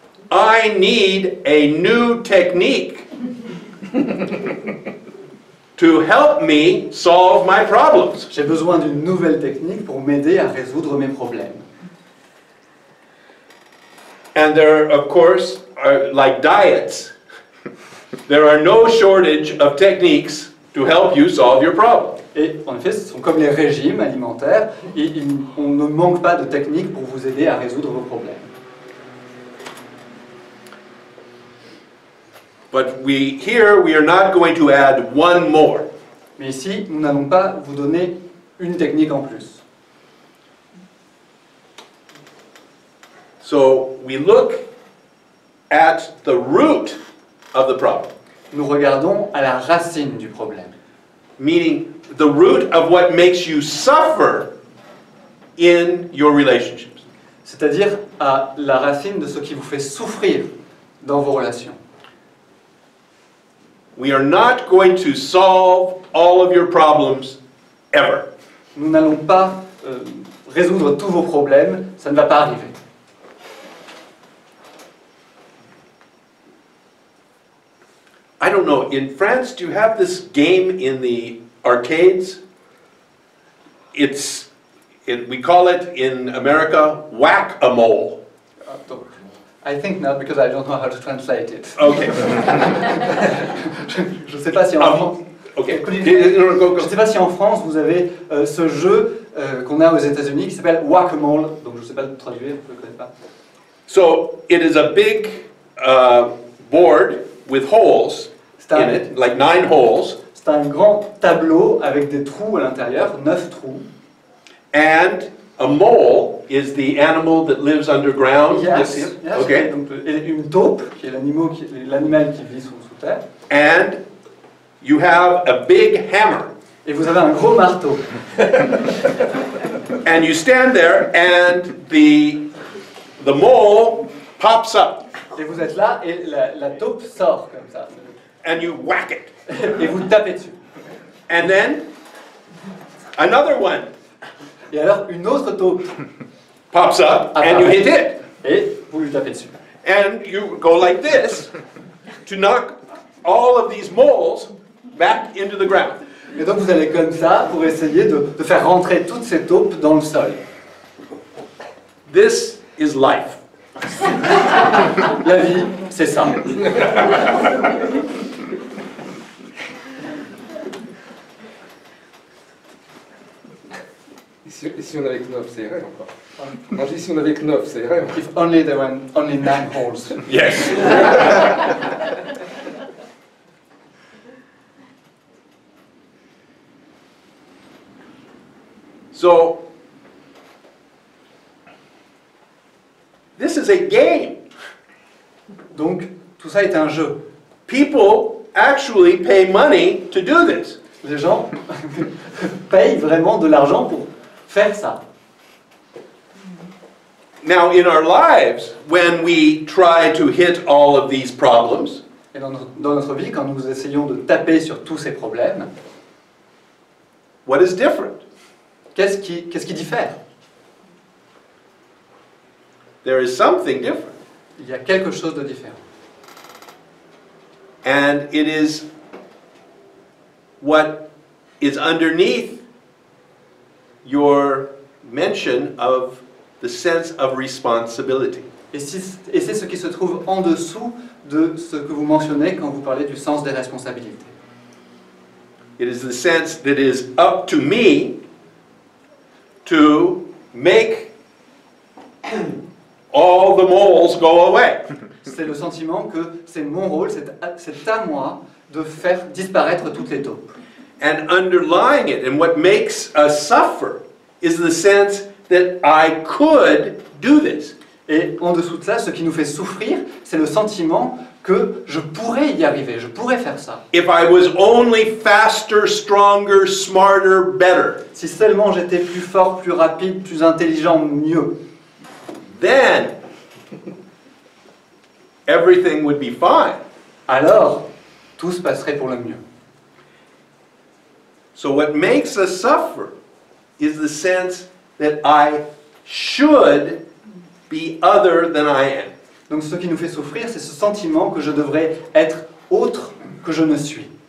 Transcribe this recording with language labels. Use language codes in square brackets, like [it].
[en] I need a new technique to help me solve my problems. [fr] j'ai besoin d'une nouvelle technique pour m'aider à résoudre mes problèmes. [en] And there, of course, are like diets. There are no shortage of techniques to help you solve your problem. [fr] Et en effet, ce sont comme les régimes alimentaires, et on ne manque pas de techniques pour vous aider à résoudre vos problèmes. [en] But here we are not going to add one more. [fr] Mais ici, nous n'allons pas vous donner une technique en plus. [en] So we look at the root of the problem, [fr] Nous regardons à la racine du problème. [en] meaning the root of what makes you suffer in your relationships. [fr] C'est-à-dire à la racine de ce qui vous fait souffrir dans vos relations. [en] We are not going to solve all of your problems ever. [fr] Nous n'allons pas résoudre tous vos problèmes, ça ne va pas arriver. [en] I don't know, in France, do you have this game in the arcades? We call it in America whack-a-mole. Donc, I think not because I don't know how to translate it. Okay. [fr] Je ne sais pas si en France, [en] Okay. [fr] je sais pas si en France vous avez ce jeu qu'on a aux États-Unis qui s'appelle Whack-a-Mole. Donc je ne sais pas le traduire, je ne le connais pas. [en] So it is a big board with holes in it, like 9 holes, [fr] C'est un grand tableau avec des trous à l'intérieur, 9 trous. [en] and a mole is the animal that lives underground. Yes, Yes. yes. Okay. [fr] Donc, et une taupe, qui est l'animal qui vit sous terre. [en] And you have a big hammer. [fr] Et vous avez un gros marteau. [en] And you stand there and the mole pops up [fr] Et vous êtes là et la taupe sort comme ça. [en] and you whack it. [fr] Et vous tapez dessus. [en] And then another one [fr] Et alors une autre taupe. [en] pops up and you hit it. [fr] Et vous lui tapez dessus. [en] And you go like this to knock all of these moles back into the ground. [fr] Et donc vous allez comme ça pour essayer de faire rentrer toutes ces taupes dans le sol. [en] This is life. [fr] La vie, c'est ça. Si on avait que 9, ça irait encore. Moi je dis si on avait que 9, ça irait encore. [en] If only there were only 9 holes. Yes. So, this is a game. [fr] Donc, tout ça est un jeu. [en] People actually pay money to do this. [fr] Les gens payent vraiment de l'argent pour faire ça. [en] Now, in our lives, when we try to hit all of these problems, [fr] Et dans notre vie, quand nous essayons de taper sur tous ces problèmes, [en] what is different? [fr] qu'est-ce qui diffère? [en] There is something different. [fr] Il y a quelque chose de différent. [en] And it is what is underneath your mention of the sense of responsibility. [fr] Et c'est ce qui se trouve en dessous de ce que vous mentionnez quand vous parlez du sens des responsabilités. [en] It is the sense that is up to me to make all the moles go away. [fr] C'est le sentiment que c'est mon rôle, c'est à moi de faire disparaître toutes les taupes. [en] And underlying it, and what makes us suffer, is the sense that I could do this. [fr] Et en dessous de ça, ce qui nous fait souffrir, c'est le sentiment que je pourrais y arriver, je pourrais faire ça. [en] If I was only faster, stronger, smarter, better, [fr] Si seulement j'étais plus fort, plus rapide, plus intelligent, mieux, [en] then everything would be fine. [fr] alors tout se passerait pour le mieux. [en] So what makes us suffer is the sense that I should be other than I am. [fr] Donc ce qui nous fait souffrir, c'est ce sentiment que je devrais être autre que je ne suis.